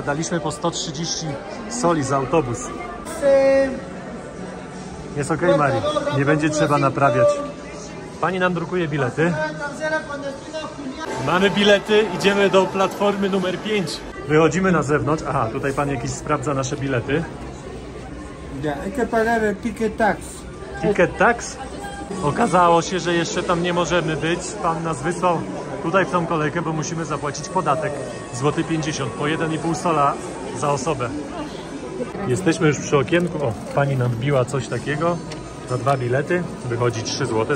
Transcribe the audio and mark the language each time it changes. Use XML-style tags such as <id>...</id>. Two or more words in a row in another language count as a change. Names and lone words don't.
<pl>Daliśmy po 130 soli za autobus. Jest ok, Mari. Nie będzie trzeba naprawiać. Pani nam drukuje bilety. Mamy bilety. Idziemy do platformy numer 5. Wychodzimy na zewnątrz. Aha, tutaj pan jakiś sprawdza nasze bilety.</pl> <es>Hay que pagar el</es> <en>ticket tax. Ticket tax?</en> <pl>Okazało się, że jeszcze tam nie możemy być. Pan nas wysłał tutaj w tą kolejkę, bo musimy zapłacić podatek. Złoty 50, po 1,5 sola za osobę. Jesteśmy już przy okienku. O, pani nam wbiła coś takiego. Za 2 bilety. Wychodzi 3 zł.</pl>